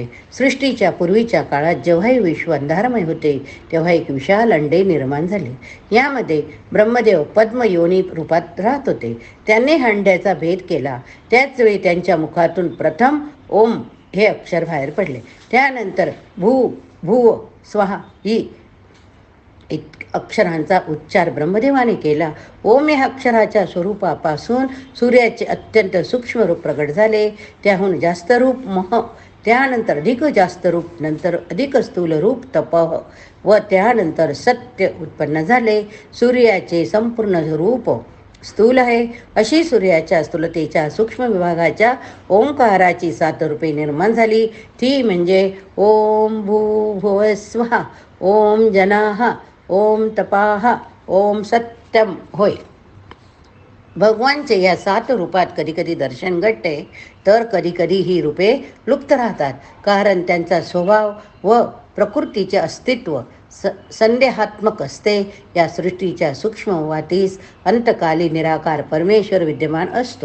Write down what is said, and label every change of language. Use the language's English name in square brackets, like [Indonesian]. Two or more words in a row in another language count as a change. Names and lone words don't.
[Marathi] सृष्टीच्या पूर्वीच्या काळात जेव्हा हे विश्व अंधारमय होते तेव्हा एक विशाल अंडे निर्माण झाले. यामध्ये ब्रह्मदेव पद्मयोनी रूपात राहत होते. त्यांनी अंड्याचा भेद केला. त्याच वेळी त्यांच्या मुखातून प्रथम ओम हे अक्षर बाहेर पडले. त्यानंतर भू, भुव, स्वाहा ही अक्षरांचा उच्चार ब्रह्मदेवाने केला. ओम या अक्षराच्या स्वरूपापासून सूर्याचे अत्यंत सूक्ष्म रूप प्रगट झाले. त्याहून जास्त रूप मह, त्यानंतर अधिक जास्त रूप, नंतर अधिक स्थूल रूप तपह व त्यानंतर सत्य उत्पन्न झाले. सूर्याचे संपूर्ण रूप स्थूल आहे. अशी सूर्याच्या स्थूलतेच्या सूक्ष्म विभागाच्या ओंकाराची 7 रूपे निर्माण झाली. ती म्हणजे [Sanskrit] ओम भूर्भुव स्वः, ओम जनाः, ओम तपाः, ओम सत्यम होय. [Marathi] भगवानचे या 7 रूपात कधीकधी दर्शन घडते तर कधीकधी ही रूपे लुप्त राहतात. कारण त्यांचा स्वभाव व प्रकृतीचे अस्तित्व संदेहात्मक असते. या सृष्टीच्या सूक्ष्म वातीस अंतकाली निराकार परमेश्वर विद्यमान असतो.